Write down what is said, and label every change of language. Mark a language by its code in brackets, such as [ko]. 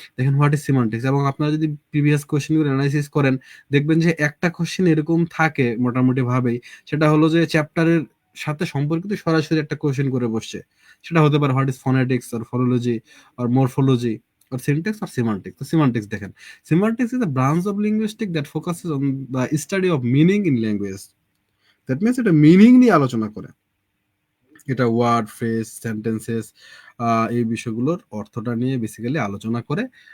[bn] দেখেন, what is সিমান্টিক্স, এবং আপনারা যদি প্রিভিয়াস কোশ্চেনগুলো অ্যানালাইসিস করেন, দেখবেন যে একটা কোশ্চেন এরকম থাকে মোটামুটি ভাবেই, সেটা হলো যে চ্যাপ্টারের সাথে সম্পর্কিত সরাসরি একটা কোশ্চেন করে বসছে। সেটা হতে পারে [en] What is phonetics or phonology or morphology or syntax or semantics. তো semantics দেখেন, semantics is a branch of linguistics that focuses on the study of meaning in language. That means [bn] এটা মিনিং নিয়ে আলোচনা করে। এটা ওয়ার্ড, ফ্রেজ, সেন্টেন্সেস, এই বিষয়গুলোর অর্থটা নিয়ে বেসিক্যালি আলোচনা করে।